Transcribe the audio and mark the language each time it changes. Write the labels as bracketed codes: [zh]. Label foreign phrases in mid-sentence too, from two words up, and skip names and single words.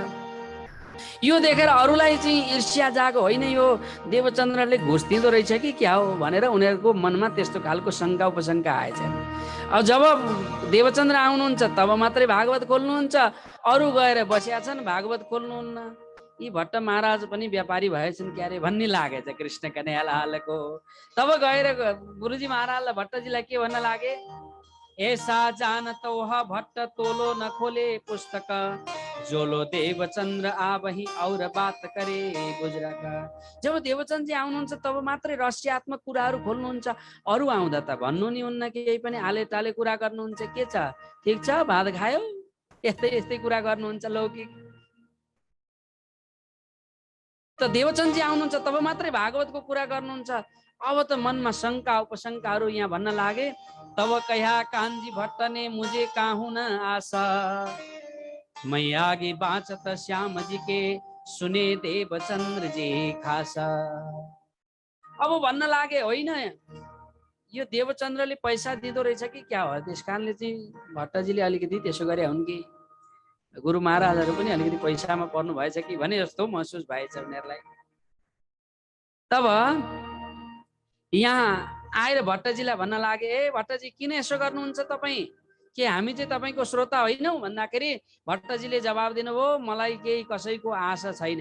[ne] यो देखेर अरूलाई चाहिँ ईर्ष्या जागो होइन, यो देवचन्द्रले घुस दिँदो रहेछ कि क्या हो भनेर उनीहरूको मनमा त्यस्तो खालको शङ्का उपशङ्का आएछ। अब जब देवचन्द्र आउनुहुन्छ तब मात्रै भागवत खोल्नुहुन्छ, अरू गएर बसिया छन् भागवत खोल्नुहुन्न। यी भट्ट महाराज पनि व्यापारी भएछन् क्यारे भन्ने लागेछ कृष्ण कन्हैयालालको। तब गएर गुरुजी महाराजलाई भट्टजीलाई के भन्न लागे, [hi] ऐसा जानत वह भट्ट तोलो न खोले पुस्तक, जोलो देवचन्द्र आवही और बात करे गुजरा का। [ne] जब देवचन्द्रजी आउनुहुन्छ तब मात्रै रहस्यात्मक कुराहरू खोल्नुहुन्छ, अरू आउँदा त भन्नु नि हुन्न, केही पनि आले टाले कुरा गर्नुहुन्छ। के छ, ठिक छ, भात खायो, यस्तै यस्तै कुरा गर्नुहुन्छ लौकिक। त देवचन्द्रजी आउनुहुन्छ तब मात्रै भागवतको कुरा गर्नुहुन्छ। अब त मनमा शङ्का उपशङ्काहरू यहाँ भन्न लागे। [hi] तब कह्या कान्जी भट्ट ने मुझे काहू न आशा, मै आगे बाँचत श्याम जी के सुने देवचन्द्र जी खासा। [ne] अब भन्न लागे होइन यो देवचन्द्रले पैसा दिँदो रहेछ कि क्या हो, त्यस कारणले चाहिँ भट्टजीले अलिकति त्यसो गरे हुन् कि गुरु महाराजहरू पनि अलिकति पैसामा पर्नु भएछ कि भने जस्तो महसुस भएछ उनीहरूलाई। तब यहाँ आएर भट्टजीलाई भन्न लागे, ए भट्टजी किन यसो गर्नुहुन्छ तपाईँ, के हामी चाहिँ तपाईँको श्रोता होइनौँ भन्दाखेरि भट्टजीले जवाब दिनुभयो, मलाई केही कसैको आशा छैन।